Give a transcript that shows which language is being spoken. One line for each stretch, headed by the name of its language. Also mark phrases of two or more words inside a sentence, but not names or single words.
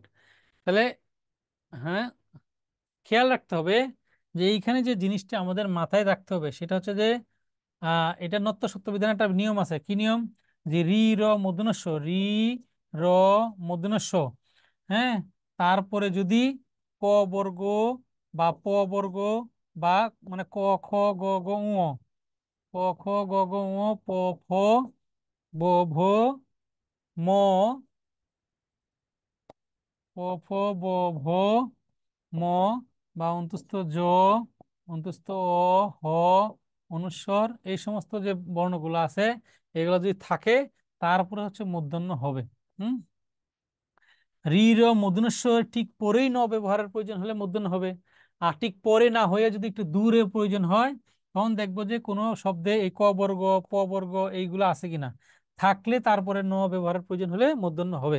Bangla: তাহলে হ্যাঁ, খেয়াল রাখতে হবে যে এইখানে যে জিনিসটা আমাদের মাথায় রাখতে হবে সেটা হচ্ছে যে এটা নত্য সত্য বিধান একটা নিয়ম আছে। কি নিয়ম? যে রি র মূর্ধন্য ষ, রি র মূর্ধন্য ষ, হ্যাঁ, তারপরে যদি ক বর্গ বা প বর্গ বা মানে ক খ গ গ ঙ, ক খ গ গ ঙ, প ফ ব ভ ম, প ফ ব ভ ম, বা অন্তস্থ জ, অন্তস্থ অ, হ, অনুস্বর, এই সমস্ত যে বর্ণগুলো আছে এগুলো যদি থাকে তারপরে হচ্ছে মূর্ধন্য হবে। হুম, রি র মূর্ধন্য ঠিক পরেই ন ব্যবহারের প্রয়োজন হলে মূর্ধন্য হবে, আর ঠিক পরে না হয়ে যদি একটু দূরে প্রয়োজন হয় তখন দেখবো যে কোনো শব্দে এই ক বর্গ প বর্গ এইগুলো আছে কিনা, থাকলে তারপরে ন ব্যবহারের প্রয়োজন হলে মূর্ধন্য হবে।